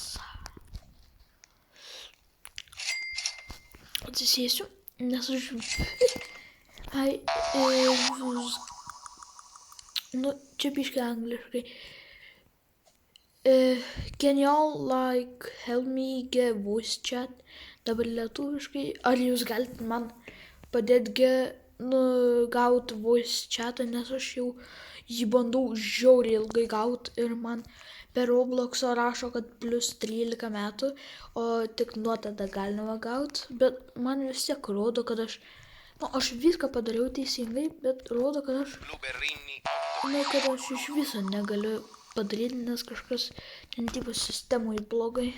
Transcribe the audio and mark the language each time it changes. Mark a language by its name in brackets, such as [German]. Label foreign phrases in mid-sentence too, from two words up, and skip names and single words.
[Lithuanian] Atsisėsiu, nes aš... Ai, nu, čia biškai angliškai. [English] Can y'all help me get voice chat? [Lithuanian] Dabar lietuviškai. Ar jūs galite man padėti gauti [English] voice chatą, [Lithuanian] nes aš jau jį bandau žiauriai ilgai gauti ir man per Robloxą rašo, kad plus 13 metų, o tik nuo tada galima gauti, bet man vis tiek rodo, kad aš viską padariau teisingai, bet rodo, kad kad aš iš viso negaliu padaryti, nes kažkas tipo sistemoje blogai.